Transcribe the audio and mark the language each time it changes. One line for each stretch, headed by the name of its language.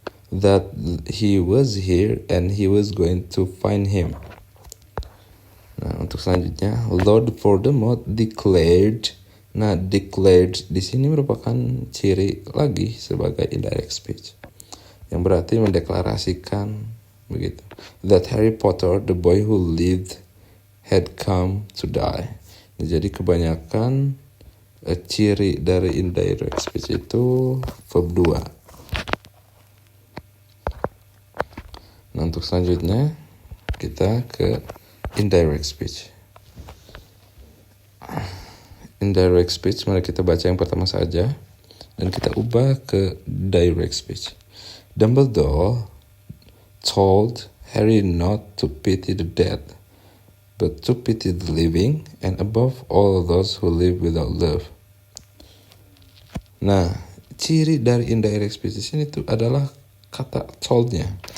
English: That he was here and he was going to find him.
Indonesian: Nah, untuk selanjutnya,
English: Lord Voldemort declared.
Indonesian: Nah, declared di sini merupakan ciri lagi sebagai indirect speech, yang berarti mendeklarasikan begitu.
English: That Harry Potter, the boy who lived, had come to die.
Indonesian: Nah, jadi kebanyakan ciri dari indirect speech itu verb 2. Nah, untuk selanjutnya kita ke indirect speech. Indirect speech, mari kita baca yang pertama saja dan kita ubah ke direct speech.
English: Dumbledore told Harry not to pity the dead, but to pity the living, and above all those who live without love.
Indonesian: Nah, ciri dari indirect speech di sini tuh adalah kata told-nya.